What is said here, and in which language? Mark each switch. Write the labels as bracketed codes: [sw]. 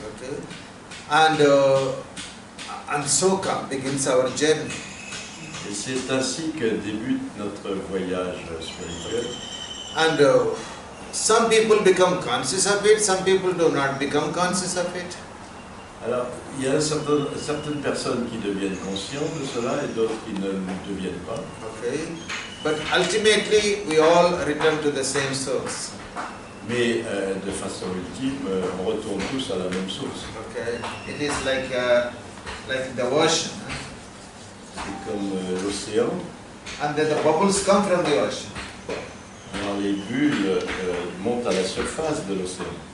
[en] Okay? And so begins our journey. [fr] Et c'est ainsi que débute notre voyage spirituel. [en] And some people become conscious of it, some people do not become conscious of it. [fr] Alors, il y a certaines personnes qui deviennent conscientes de cela et d'autres qui ne le deviennent pas. [en] Okay? But ultimately, we all return to the same source. [fr] Mais de façon ultime, on retourne tous à la même source. [en] Okay? It is like the ocean. [fr] C'est comme l'océan. [en] And then the bubbles come from the ocean. [fr] Alors, les bulles montent à la surface de l'océan.